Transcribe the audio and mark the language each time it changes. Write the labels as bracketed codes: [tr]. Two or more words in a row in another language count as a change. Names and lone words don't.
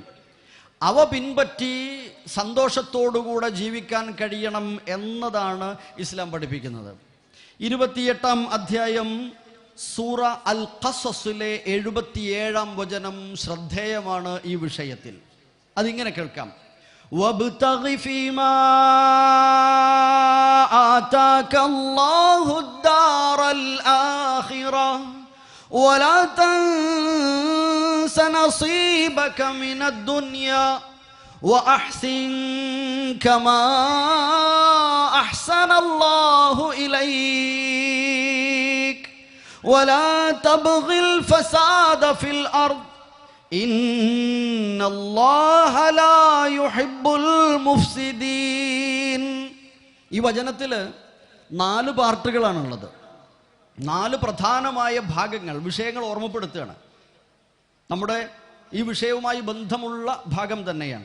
[ml] അവ പിൻപറ്റി സന്തോഷത്തോടുകൂടെ ജീവിക്കാൻ കഴിയണം എന്നതാണ് ഇസ്ലാം പഠിപ്പിക്കുന്നത്. 28-ാം അധ്യായം സൂറ അൽ ഖസസിലെ 77-ാം വചനം ശ്രദ്ധേയമാണ് ഈ വിഷയത്തിൽ. അതിങ്ങനെ കേൾക്കാം: [ar] وابتغ فيما آتاك الله الدار الآخرة ولا تنس نصيبك من الدنيا وأحسن كما أحسن الله إليك ولا تبغ الفساد في الأرض إن الله لا يحب المفسدين. [ml] ഈ വചനത്തിൽ 4 പാർട്ടുകളാണുള്ളത്. 4 പ്രധാനമായ ഭാഗങ്ങൾ, വിഷയങ്ങൾ ഓർമ്മപ്പെടുത്തുകയാണ്. നമ്മുടെ ഈ വിഷയവുമായി ബന്ധമുള്ള ഭാഗം തന്നെയാണ്.